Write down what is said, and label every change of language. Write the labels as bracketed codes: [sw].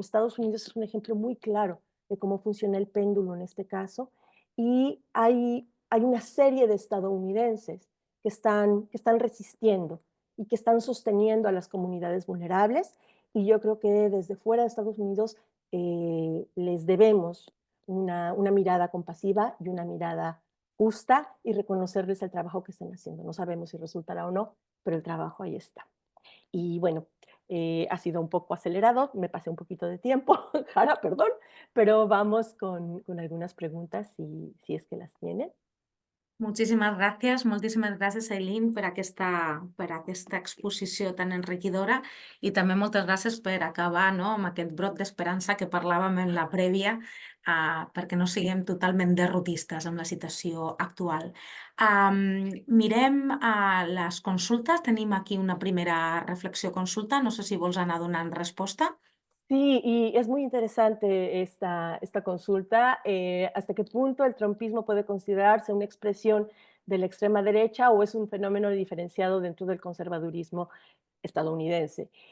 [es] Estados Unidos es un ejemplo muy claro de cómo funciona el péndulo en este caso, y hay una serie de estadounidenses que están resistiendo y que están sosteniendo a las comunidades vulnerables, y yo creo que desde fuera de Estados Unidos les debemos una mirada compasiva y una mirada justa, y reconocerles el trabajo que están haciendo. No sabemos si resultará o no, pero el trabajo ahí está. Y bueno, ha sido un poco acelerado, me pasé un poquito de tiempo, Jara, perdón, pero vamos con algunas preguntas si es que las tienen. [ca] Moltíssimes gràcies, Eileen, per aquesta exposició tan enriquidora, i també moltes gràcies per acabar, no, amb aquest brot d'esperança que parlàvem en la prèvia, perquè no siguem totalment derrotistes amb la situació actual. Mirem les consultes. Tenim aquí una primera reflexió-consulta. No sé si vols anar donant resposta. [es] Sí, y es muy interesante esta consulta. ¿Hasta qué punto el trumpismo puede considerarse una expresión de la extrema derecha o es un fenómeno diferenciado dentro del conservadurismo estadounidense?